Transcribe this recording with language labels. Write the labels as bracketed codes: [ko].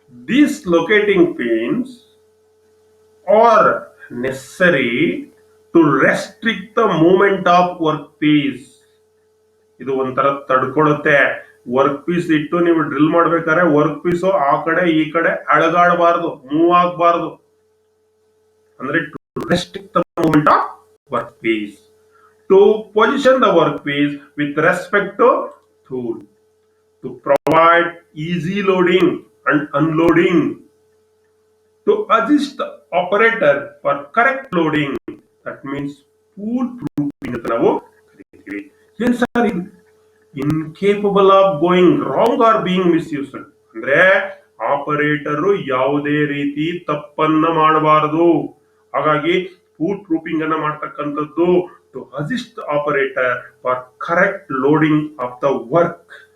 [en] These locating pins are necessary to restrict the movement of workpiece. [kn] ಇದು ಒಂಥರ ತಡ್ಕೊಳ್ಳುತ್ತೆ. Work piece ಇಟ್ಟು ನೀವು drill ಮಾಡ್ಬೇಕಾದ್ರೆ ವರ್ಕ್ ಪೀಸ್ ಆ ಕಡೆ ಈ ಕಡೆ ಅಳಗಾಡಬಾರದು, ಮೂವ್ ಆಗಬಾರದು. [en] ಅಂದ್ರೆ to restrict the movement of work piece, to position the work piece with respect to tool, to provide easy loading and unloading, to assist the operator for correct loading. That means fool proofing [kn] ಅಂತ ನಾವು ಕರೀತೀವಿ. ಏನ್ sir ಇದು? [en] Incapable of going wrong or being misused. [kn] ಅಂದ್ರೆ operator ಯಾವುದೇ ರೀತಿ ತಪ್ಪನ್ನ ಮಾಡಬಾರದು. ಹಾಗಾಗಿ ಫೂಲ್ ಪ್ರೂಫಿಂಗ್ ಅನ್ನ ಮಾಡ್ತಕ್ಕಂಥದ್ದು [en] To assist operator for correct loading of the work.